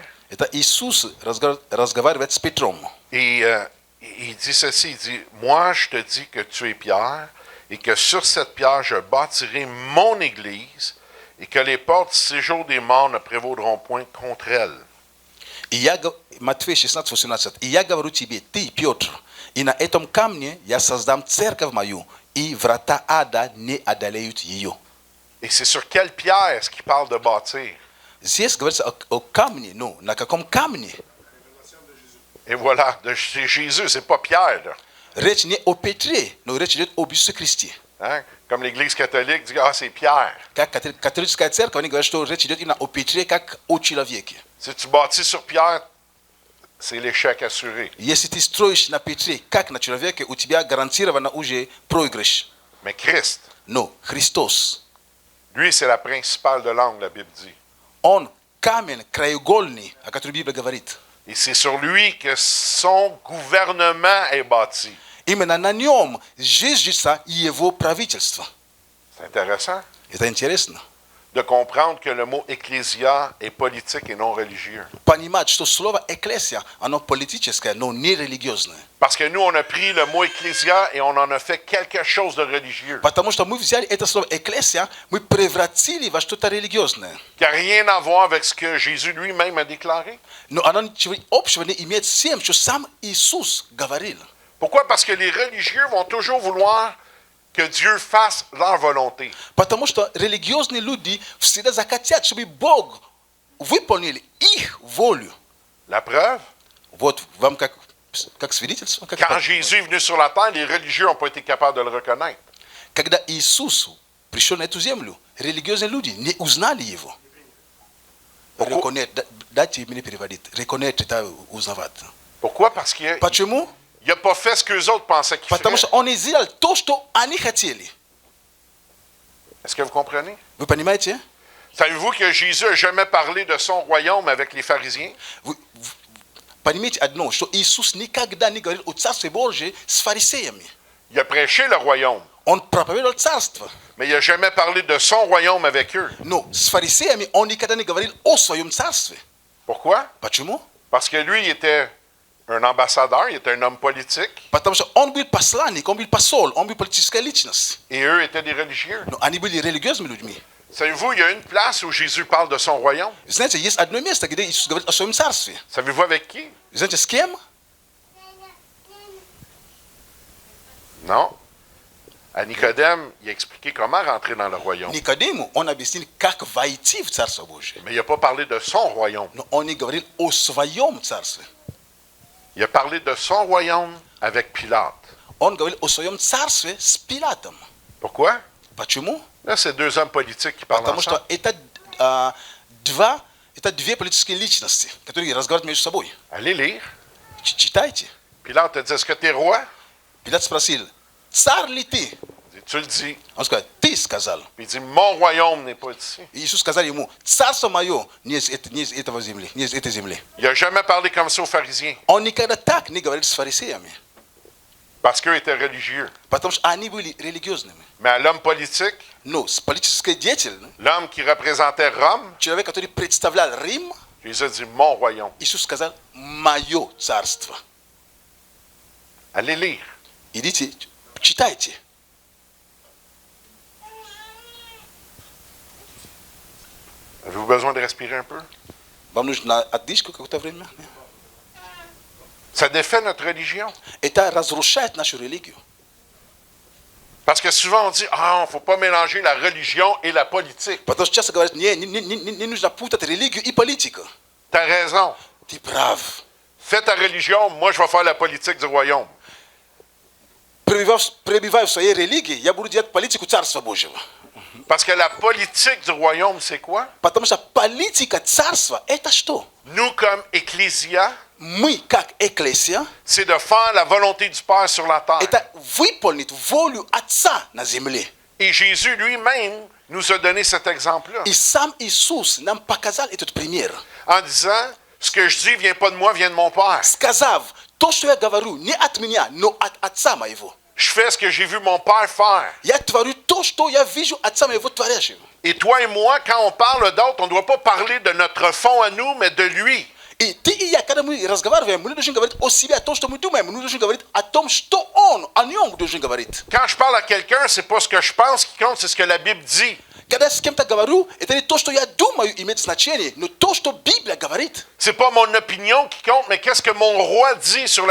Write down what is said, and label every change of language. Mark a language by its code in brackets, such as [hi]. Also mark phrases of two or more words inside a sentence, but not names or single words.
[ru] Это Иисус разговаривает с Петром. [fr] Et il dit ceci, il dit, moi je te dis que tu es Pierre, et que sur cette pierre je bâtirai mon église, et que les portes du séjour des morts ne prévaudront point contre elle. [ru] Матфея 16:18. И я говорю тебе, ты, Петр, и на этом камне я создам церковь мою, и врата ада не одолеют ее. [fr] Et c'est sur quelle pierre est-ce qu'il parle de bâtir? [ru] Здесь говорится о камне, ну, на каком камне? [fr] Et voilà, c'est Jésus, c'est pas Pierre, là. [ru] Речь не о Петре, но речь идет об Иисусе Христе. [fr] Hein? Comme l'Église catholique dit, ah, c'est Pierre. [ru] Как католическая церковь, они говорят, что речь идет именно о Петре, как о человеке. [fr] Si tu bâtis sur Pierre, c'est l'échec assuré. [ru] Если ты строишь на Петре, как на человеке, у тебя гарантированно уже проигрыш. [fr] Mais Christ, [ru] Но Христос, [fr] lui, c'est la principale de l'angle, la Bible dit. [ru] Он камень краеугольный, о котором Библия говорит. [fr] Et c'est sur lui que son gouvernement est bâti. [ru] Именно на нем зиждется его правительство. [fr] C'est intéressant [ru] Это интересно. [fr] de comprendre que le mot ecclésia est politique et non religieux. [ru] Понимать, что слово «экклесия», оно политическое, но не религиозное. [fr] Parce que nous, on a pris le mot ecclésia et on en a fait quelque chose de religieux. [ru] Потому что мы взяли это слово «экклесия», мы превратили во что-то религиозное. [fr] Qui n'a rien à voir avec ce que Jésus lui-même a déclaré. [ru] Но оно ничего общего не имеет с тем, что сам Иисус говорил. [fr] Pourquoi? Parce que les religieux vont toujours vouloir que Dieu fasse leur volonté. [ru] Потому что религиозные люди всегда захотят, чтобы Бог выполнил их волю. [fr] La preuve? [ru] Вот вам как свидетельство. [fr] Quand Jésus est venu sur la terre, les religieux n'ont pas été capables de le reconnaître. [ru] Когда Иисус пришел на эту землю, религиозные люди не узнали его. Reconnaître, дайте мне переводить. Reconnaître, это узнавать. [fr] Pourquoi? Parce qu'il [ru] Почему? [fr] n'a pas fait ce qu'eux autres pensaient qu'il [ru] Потому [fr] ferait. [ru] что он не сделал то, что они хотели. [fr] Est-ce que vous comprenez? [ru] Вы понимаете? [fr] Savez-vous que Jésus n'a jamais parlé de son royaume avec les pharisiens? [ru] Вы понимаете одно, что Иисус никогда не говорил о Царстве Божьем с фарисеями. [fr] Il a prêché le royaume, [ru] Он проповедовал Царство. [fr] mais il n'a jamais parlé de son royaume avec eux. [ru] Но с фарисеями он никогда не говорил о своем Царстве. [fr] Pourquoi? [ru] Почему? [fr] Parce que lui, il était un ambassadeur, il était un homme politique, [ru] Потому что он был посланник, он был посол, он был политическая личность. [fr] et eux étaient des religieux. [ru] Но они были религиозными людьми. [fr] Savez-vous, il y a une place où Jésus parle de son royaume. [ru] Знаете, есть одно место, где Иисус говорит о своем Царстве. [fr] Savez-vous avec qui? [ru] Знаете, с кем? [fr] Non. À Nicodème, il a expliqué comment rentrer dans le royaume. [ru] Никодиму он объяснил, как войти в Царство Божие. [fr] Mais il n'a pas parlé de son royaume. [ru] Но он не говорил о своем Царстве. [fr] Il a parlé de son royaume avec Pilate. [ru] Он говорил о своем Царстве с Пилатом. [fr] Pourquoi? [ru] Почему? [fr] Là, c'est deux hommes politiques qui parlent [ru] Потому [fr] ensemble. [ru] что это две политические личности, которые разговаривают между собой. [fr] Allez lire. [ru] Читайте. [fr] Pilate a dit, est-ce que tu es roi? [ru] Пилат спросил, царь ли ты? [fr] Il dit, tu le dis. [ru] Он сказал, ты сказал. [fr] Puis il dit, mon royaume n'est pas d'ici. [ru] И Иисус сказал ему, царство мое не из этого земли, не из этой земли. [fr] Il n'a jamais parlé comme ça aux pharisiens, [ru] Он никогда так не говорил с фарисеями, [fr] parce qu'eux étaient religieux. [ru] потому что они были религиозными. [fr] Mais à l'homme politique, [ru] Но с политической деятельностью, [fr] l'homme qui représentait Rome, [ru] человек, который представлял Рим, [fr] Jésus a dit, mon royaume. [ru] Иисус сказал, мое царство. [fr] Allez lire. [ru] Идите, читайте. [fr] Avez-vous besoin de respirer un peu? [ru] Вам нужно отдышку какое-то время. [fr] Ça défait notre religion. [ru] Это разрушает нашу религию. [fr] Parce que souvent on dit, ah, il ne faut pas mélanger la religion et la politique. [ru] Потому что часто говорят, не нужно путать религию и политику. [fr] Tu as raison. [ru] Ты прав. [fr] Fais ta religion, moi je vais faire la politique du royaume. [ru] Пребывая в своей религии, я буду делать политику Царства Божьего. [fr] Parce que la politique du royaume, c'est quoi? [ru] Потому что политика Царства – это что? [fr] Nous, comme ecclésia, [ru] Мы, как Экклесия, [fr] c'est de faire la volonté du Père sur la terre. [ru] это выполнить волю Отца на земле. [fr] Et Jésus lui-même nous a donné cet exemple-là. [ru] И сам Иисус нам показал этот пример. [fr] En disant, ce que je dis vient pas de moi, vient de mon Père. [ru] Сказав, то, что я говорю, не от меня, но от Отца моего. [fr] Je fais ce que j'ai vu mon Père faire. [ru] Я творю то, что я вижу Отца моего творящего. [fr] Et toi et moi, quand on parle d'autres, on ne doit pas parler de notre fond à nous, mais de lui. [ru] И ты и я, когда мы разговариваем, мы не должны говорить о себе, о том, что мы думаем, мы должны говорить о том, что Он, о Нем должен говорить. [fr] Quand je parle à quelqu'un, c'est pas ce que je pense qui compte, c'est ce que la Bible dit. [ru] Когда я с кем-то говорю, это не то, что я думаю, имеет значение, но то, что Библия говорит. [fr] C'est pas mon opinion qui compte, mais qu'est-ce que mon roi dit sur la